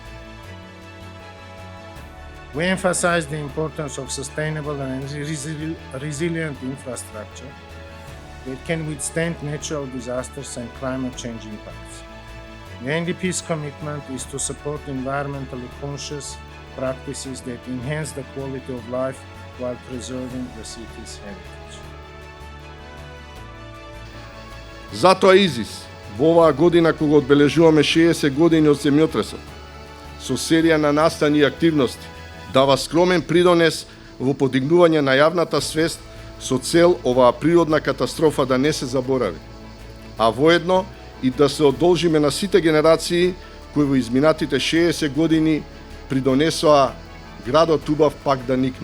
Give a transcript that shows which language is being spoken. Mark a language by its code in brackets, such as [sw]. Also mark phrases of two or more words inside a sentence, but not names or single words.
[en] We emphasize the importance of sustainable and resilient infrastructure that can withstand natural disasters and climate change impacts. The NDP's commitment is to support environmentally conscious practices that enhance the quality of life while preserving the city's heritage. [mk] Затоа ИЗИС во оваа година кога одбележуваме 60 години од земјотресот, со серија на настани и активности, дава скромен придонес во подигнување на јавната свест со цел оваа природна катастрофа да не се заборави, а воедно и да се одолжиме на сите генерации кои во изминатите 60 години придонесоа градот убав пак да никне.